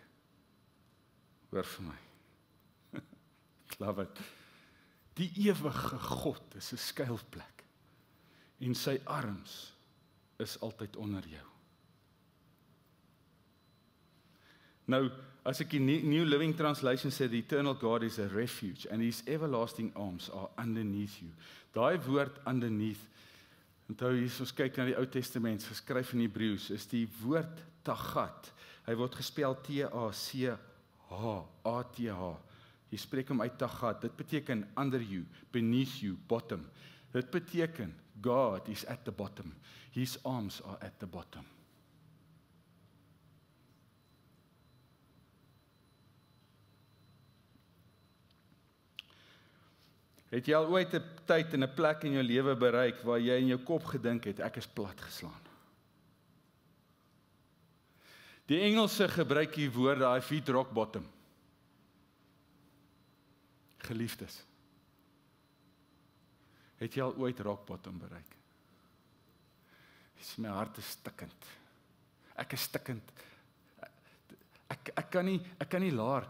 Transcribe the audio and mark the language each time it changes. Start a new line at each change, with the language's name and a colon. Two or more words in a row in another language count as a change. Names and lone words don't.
Afrikaans: Hoor vir my.
English: Love it.
Afrikaans: Die ewige God is 'n skuilplek. En sy arms is altyd onder jou. Nou, as ek die
English: New Living Translation sê, the eternal God is a refuge, and his everlasting arms are underneath you.
Afrikaans: Daai woord underneath, onthou hier, as ons kyk na die Ou Testament, geskryf in Hebreëus, is die woord tagat. Hy word gespel T-A-C-H, A-T-H. Jy spreek hom uit tagat. Dit beteken
English: under you, beneath you, bottom.
Afrikaans: Dit beteken God is
English: at the bottom. His arms are at the bottom.
Afrikaans: Het jy al ooit 'n tyd en 'n plek in jou lewe bereik waar jy in jou kop gedink het, ek is platgeslaan? Die Engelse gebruik hier woorde,
English: I've hit rock bottom.
Afrikaans: Geliefdes, het jy al ooit
English: rock bottom
Afrikaans: bereik? My hart is stikkend. Ek is stikkend. Ek kan nie laer.